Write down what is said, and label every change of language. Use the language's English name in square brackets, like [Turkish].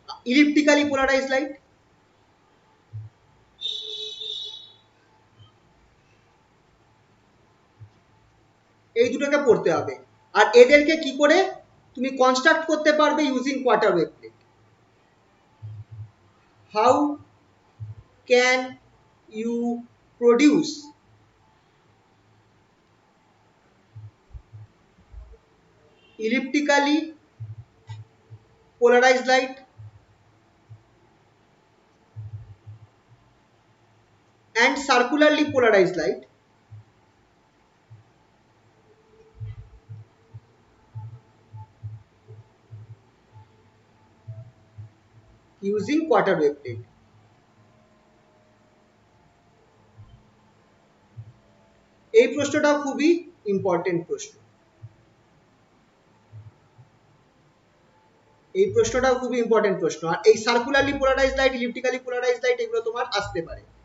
[Bangla] ইলিপ্টিক্যালি polarised light, এই দুটোকে পড়তে হবে। আর এদেরকে কি করে তুমি কনস্ট্রাক্ট করতে পারবে using quarter wave plate. [English] How can you produce elliptically polarized light and circularly polarized light using quarter wave plate? [Bangla] এই প্রশ্নটাও খুবই ইম্পর্টেন্ট প্রশ্ন, এই প্রশ্নটাও খুবই ইম্পর্টেন্ট প্রশ্ন। আর এই circularly polarised light, ইলিপ্টিক্যালি polarised light, এগুলো তোমার আসতে পারে।